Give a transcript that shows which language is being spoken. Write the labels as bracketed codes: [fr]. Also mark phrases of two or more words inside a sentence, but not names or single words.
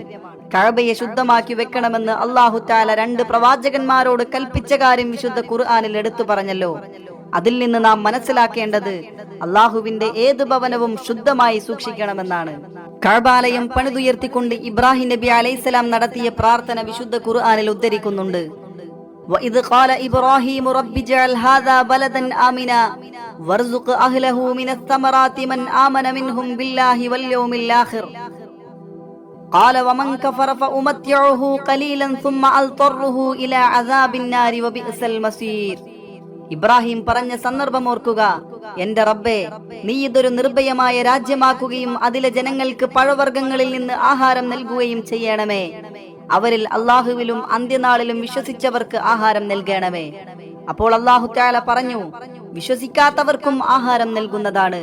[ml] കഅബയെ ശുദ്ധമാക്കി വെക്കണമെന്ന് അല്ലാഹു തആല 2 പ്രവാചകന്മാരോട് കൽപ്പിച്ച കാര്യം വിശുദ്ധ ഖുർആനിൽ എടുത്തു പറഞ്ഞല്ലോ. അതിൽ നിന്ന് നാം മനസ്സിലാക്കേണ്ടത് അള്ളാഹുവിന്റെ ഏത് ഭവനവും ശുദ്ധമായി സൂക്ഷിക്കണമെന്നാണ്. കഅബാലയം പണിതുയർത്തിക്കൊണ്ട് ഇബ്രാഹിം നബി അലൈഹിസ്സലാം നടത്തിയ പ്രാർത്ഥന വിശുദ്ധ ഖുർആനിൽ ഉദ്ധരിക്കുന്നുണ്ട്. [ar] وَإِذْ قَالَ إِبْرَاهِيمُ رَبِّ اجْعَلْ هَذَا بَلَدًا آمِنًا وَارْزُقْ أَهْلَهُ مِنَ الثَّمَرَاتِ مَنْ آمَنَ مِنْهُمْ بِاللَّهِ وَالْيَوْمِ الْآخِرِ قَالَ وَمَنْ كَفَرَ فَأُمَتِّعُهُ قَلِيلًا ثُمَّ أَضْطَرُّهُ إِلَى عَذَابِ النَّارِ وَبِئْسَ الْمَصِيرُ. [ml] ഇബ്രാഹിം പറഞ്ഞ സന്ദർഭം ഓർക്കുക. എന്റെ റബ്ബേ, നീ ഇതൊരു നിർഭയമായ രാജ്യമാക്കുകയും അതിലെ ജനങ്ങൾക്ക് പഴവർഗ്ഗങ്ങളിൽ നിന്ന് ആഹാരം നൽകുകയും ചെയ്യണമേ. അവരിൽ അള്ളാഹുവിലും അന്ത്യനാളിലും വിശ്വസിച്ചവർക്ക് ആഹാരം നൽകണമേ. അപ്പോൾ അല്ലാഹു തആല പറഞ്ഞു, വിശ്വസിക്കാത്തവർക്കും ആഹാരം നൽകുന്നതാണ്.